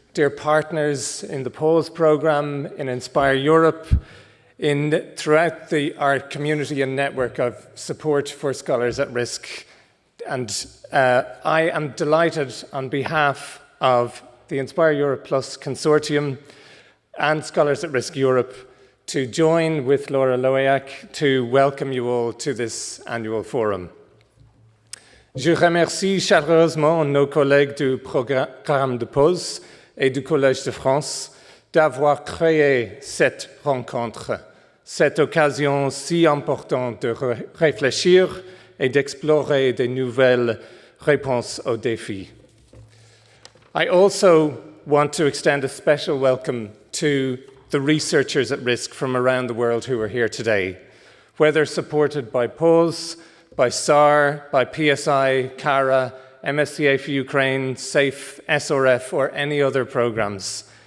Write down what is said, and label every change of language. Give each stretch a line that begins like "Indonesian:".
English: dear partners in the PAUSE programme, in Inspire Europe, throughout our community and network of support for scholars at risk. And I am delighted on behalf of the Inspire Europe Plus Consortium and Scholars at Risk Europe to join with Laura Lohéac to welcome you all to this annual forum.
French: Je remercie chaleureusement nos collègues du programme de PAUSE et du Collège de France d'avoir créé cette rencontre, cette occasion si importante de réfléchir et d'explorer de nouvelles réponses aux défis.
English: I also want to extend a special welcome to the researchers at risk from around the world who are here today, whether supported by PAUSE, by SAR, by PSI, CARA, MSCA for Ukraine, SAFE, SRF, or any other programs.